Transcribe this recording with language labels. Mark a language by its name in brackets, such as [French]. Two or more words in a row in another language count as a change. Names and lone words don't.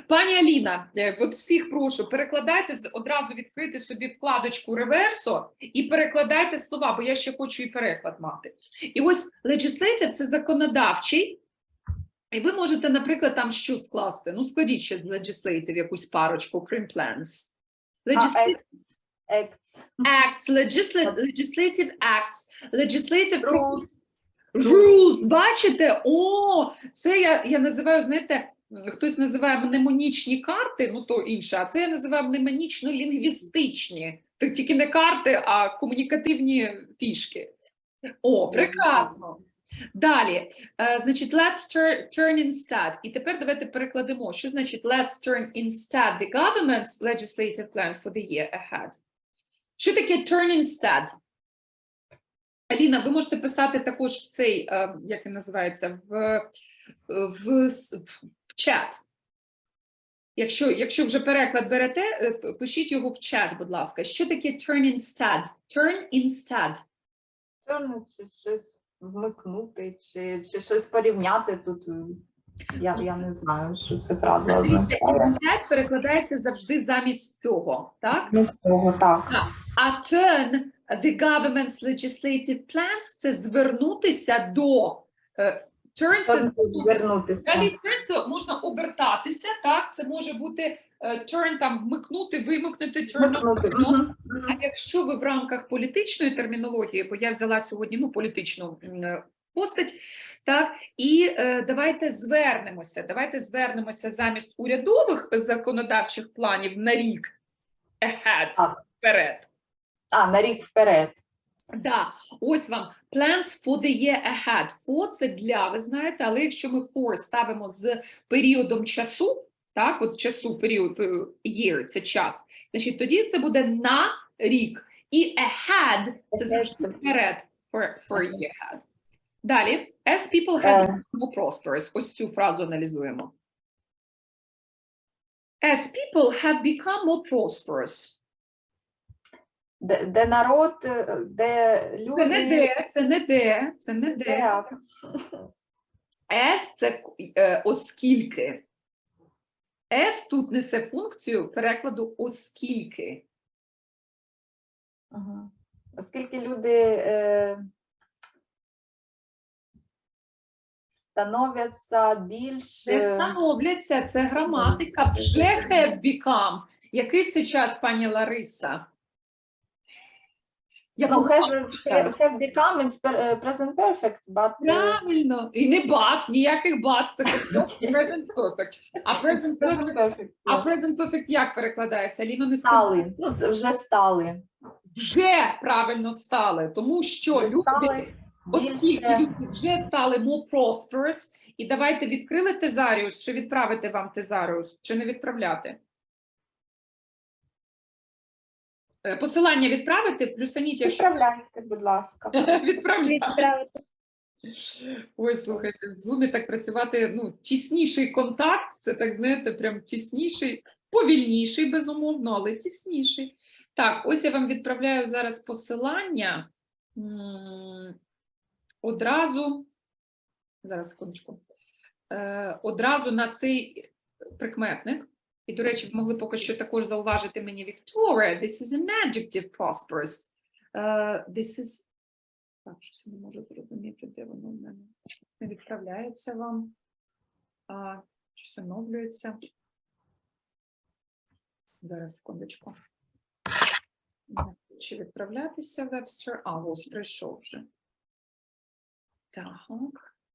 [Ukrainian] Пані Аліна, от всіх прошу, перекладайте, одразу відкрити собі вкладочку реверсо і перекладайте слова, бо я ще хочу і переклад мати. І ось legislative – це законодавчий, і ви можете, наприклад, там що скласти? Ну, складіть ще з legislative якусь парочку, крім plans. [English] Acts, legislative acts, legislative rules. [Ukrainian] Бачите? О, це я називаю, знаєте, хтось називає мнемонічні карти, ну то інше, а це я називаю мнемонічно-лінгвістичні. Тільки не карти, а комунікативні фішки. О, прекрасно. Далі, значить, [English] let's turn instead. [Ukrainian] І тепер давайте перекладемо. Що значить [English] let's turn instead the government's legislative plan for the year ahead? [Ukrainian] Що таке [English] turn instead? [Ukrainian] Аліна, ви можете писати також в цей, як він називається, в чат. Якщо вже переклад берете, пишіть його в чат, будь ласка. Що таке [English] turn instead? Turn instead. [Ukrainian] Turn – це щось вмикнути, чи щось порівняти тут. Я не знаю, що це правда означає. Instead перекладається завжди замість цього, так? Замість цього, так. [English] А turn the government's legislative plans – [Ukrainian] це звернутися до. Turn – це звернутися. Далі turn – це можна обертатися, так? Це може бути turn там вмикнути, вимикнути, turn. А якщо ви в рамках політичної термінології, бо я взяла сьогодні політичну постать, так, і давайте звернемося замість урядових законодавчих планів на рік ahead, вперед. На рік вперед. Да, ось вам [English] plans for the year ahead. [Ukrainian] For – це для, ви знаєте, але якщо ми for ставимо з періодом часу, так, от часу, період, year – це час, значить, тоді це буде на рік. І ahead – це завжди вперед, [English] for a year ahead. Далі, as people have become more prosperous. [Ukrainian] Ось цю фразу аналізуємо. [English] As people have become more prosperous. [Ukrainian] Де народ, де люди... Це не де. As – це оскільки. As тут несе функцію перекладу оскільки. Ага. Оскільки люди становляться більш... Не становляться, це граматика. [English] Вже have become. [Ukrainian] Який це час, пані Лариса? Я [English] have become is present perfect, but... [Ukrainian] Правильно. І не but, ніяких but, це [English] present perfect. [Ukrainian] А [English] present perfect [Ukrainian] як перекладається? Аліна не сказала. Стали, ну вже стали. Вже правильно стали, тому що люди, оскільки люди вже стали [English] more prosperous, [Ukrainian] і давайте відкрили тезаріус, чи відправити вам тезаріус, чи не відправляти? Посилання відправити, плюсаніть, якщо... Відправляйте, будь ласка. Відправляйте. Ой, слухайте, в Zoom так працювати, ну, тісніший контакт, це так, знаєте, прям тісніший, повільніший, безумовно, але тісніший. Так, ось я вам відправляю зараз посилання одразу, зараз, секундочку, одразу на цей прикметник. І, до речі, ви могли поки що також зауважити мені, [English] Victoria, this is an adjective prosperous. This is... [Ukrainian] Так, щось я не можу зрозуміти, де воно в мене. Не відправляється вам. Щось оновлюється. Зараз, секундочку. Чи відправлятися Webster? Ось прийшов вже. Так.